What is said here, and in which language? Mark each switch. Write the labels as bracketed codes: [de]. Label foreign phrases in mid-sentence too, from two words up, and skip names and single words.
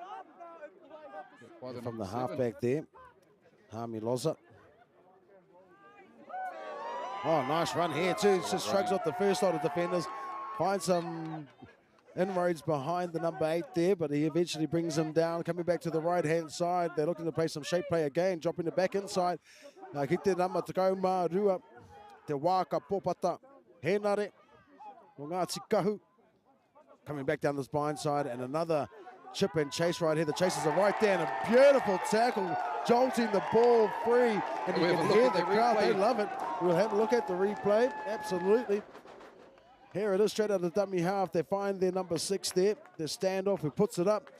[en] From the halfback there, Hami Loza. Oh, nice run here too. Just shrugs off the first lot of defenders. Finds some inroads behind the number 8 there, but he eventually brings them down. Coming back to the right-hand side. They're looking to play some shape play again, dropping it back inside. [mi] Kite nama te kauma rua. Te waka popata. Henare. O Ngāti Kahu. [en] Coming back down the spine side, and another chip and chase right here. The chasers are right there, and a beautiful tackle, jolting the ball free. And you can hear the crowd, they love it. We'll have a look at the replay, absolutely. Here it is, straight out of the dummy half. They find their number 6 there, the standoff, who puts it up.